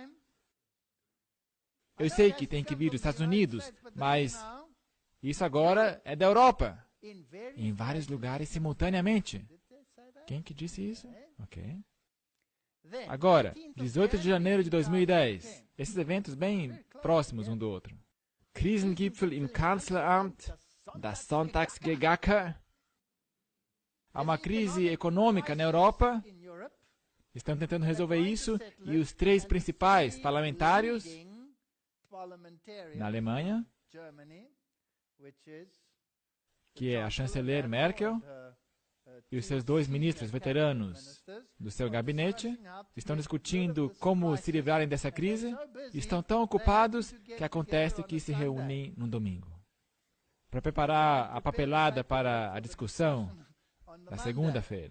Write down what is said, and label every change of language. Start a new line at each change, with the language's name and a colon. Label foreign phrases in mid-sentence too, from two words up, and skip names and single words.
Portuguese: Eu sei que tem que vir dos Estados Unidos, mas isso agora é da Europa. Em vários lugares simultaneamente. Quem que disse isso? Ok. Agora, 18 de janeiro de 2010. Esses eventos bem próximos um do outro.
German: Krisengipfel im Kanzleramt, da Sonntagsgegacker.
Portuguese: Há uma crise econômica na Europa. Estão tentando resolver isso e os três principais parlamentários na Alemanha, que é a chanceler Merkel e os seus dois ministros veteranos do seu gabinete, estão discutindo como se livrarem dessa crise e estão tão ocupados que acontece que se reúnem no domingo para preparar a papelada para a discussão da segunda-feira.